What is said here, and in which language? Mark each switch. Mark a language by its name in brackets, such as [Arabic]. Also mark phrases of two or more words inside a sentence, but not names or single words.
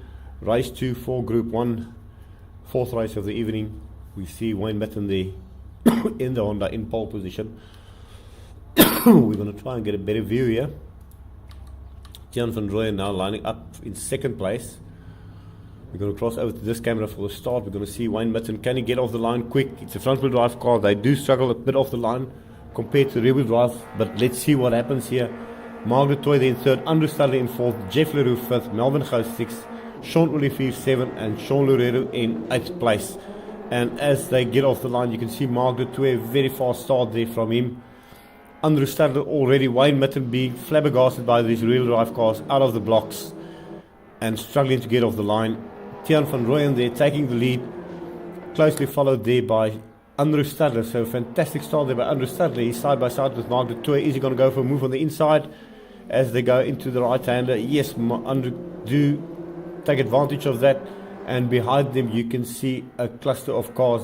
[English] Race 2 for Group 1. 4th race of the evening. We see Wayne Mitten there in the Honda in pole position. We're going to try and get a better view here. Tiaan van Rooyen now lining up in 2nd place. We're going to cross over to this camera for the start. We're going to see Wayne Mitten. Can he get off the line quick? It's a front wheel drive car. They do struggle a bit off the line compared to rear wheel drive, but let's see what happens here. Mark de Toy in 3rd, Andrew Stadler in 4th, Jeff Leroux 5th, Melvin Gous 6th, Sean Olivier 7th, and Sean Loureiro in 8th place. And as they get off the line, you can see Mark de Toy, very fast start there from him. Andrew Stadler already, Wayne Mitten being flabbergasted by these rear drive cars out of the blocks and struggling to get off the line. Tiaan van Rooyen there taking the lead, closely followed there by Andrew Stadler. So fantastic start there by Andrew Stadler. He's side by side with Mark de Toy. Is he going to go for a move on the inside as they go into the right-hander? Yes, Andrew do take advantage of that, and behind them you can see a cluster of cars.